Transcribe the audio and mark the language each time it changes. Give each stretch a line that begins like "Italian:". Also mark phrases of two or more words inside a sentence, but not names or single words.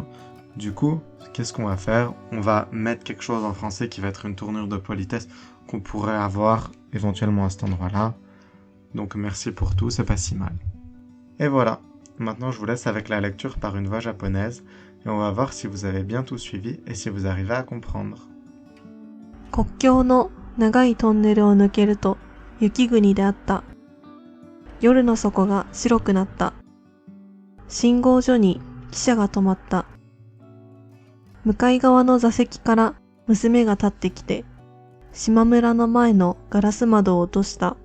French: Du coup, qu'est-ce qu'on va faire? On va mettre quelque chose en français qui va être une tournure de politesse qu'on pourrait avoir éventuellement à cet endroit-là. Donc merci pour tout, c'est pas si mal. Et voilà, maintenant je vous laisse avec la lecture par une voix japonaise et on va voir si vous avez bien tout suivi et si vous arrivez à comprendre.
Japanese: 国境の長いトンネルを抜けると雪国であった。夜の底が白くなった。信号所に汽車が止まった。向かい側の座席から娘が立ってきて、島村の前のガラス窓を落とした。